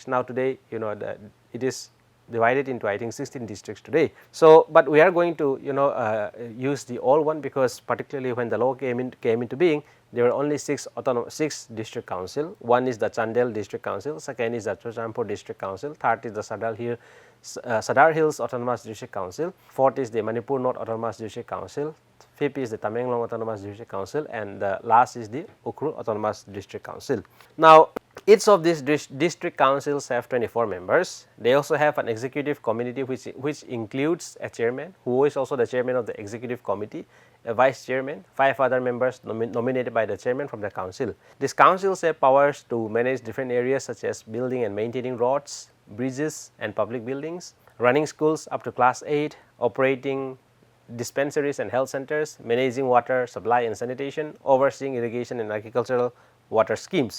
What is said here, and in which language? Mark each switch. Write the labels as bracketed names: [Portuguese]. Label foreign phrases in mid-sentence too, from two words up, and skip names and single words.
[English] Now, today it is divided into I think 16 districts today. So, but we are going to use the old one, because particularly when the law came into being, there were only 6 district council. One is the Chandel district council, second is the Churachandpur district council, third is the Sadar Hills autonomous district council, fourth is the Manipur North autonomous district council, fifth is the Tamenglong autonomous district council, and the last is the Ukhrul autonomous district council. Now, each of these district councils have 24 members. They also have an executive committee which includes a chairman who is also the chairman of the executive committee, a vice chairman, 5 other members nominated by the chairman from the council. These councils have powers to manage different areas such as building and maintaining roads, bridges and public buildings, running schools up to class 8, operating dispensaries and health centers, managing water supply and sanitation, overseeing irrigation and agricultural water schemes.